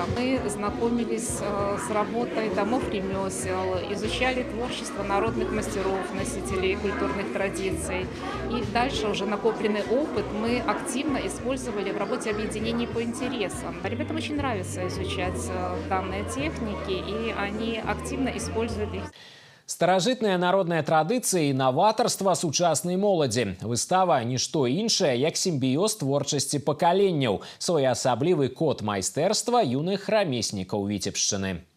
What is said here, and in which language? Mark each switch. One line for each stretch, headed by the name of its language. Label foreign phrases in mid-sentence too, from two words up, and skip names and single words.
Russian: Мы знакомились с работой домов ремесел, изучали творчество народных мастеров, носителей культурных традиций. И дальше уже накопленный опыт мы активно использовали в работе объединений по интересам. Ребятам очень нравится изучать данные техники, и они активно используют их.
Belarusian: Старажытныя народныя традыцыі і наватарства сучаснай моладзі. Выстава нішто іншае, як сімбіёз творчасці пакаленняў, своеасаблівы код майстэрства юных рамеснікаў Віцебшчыны.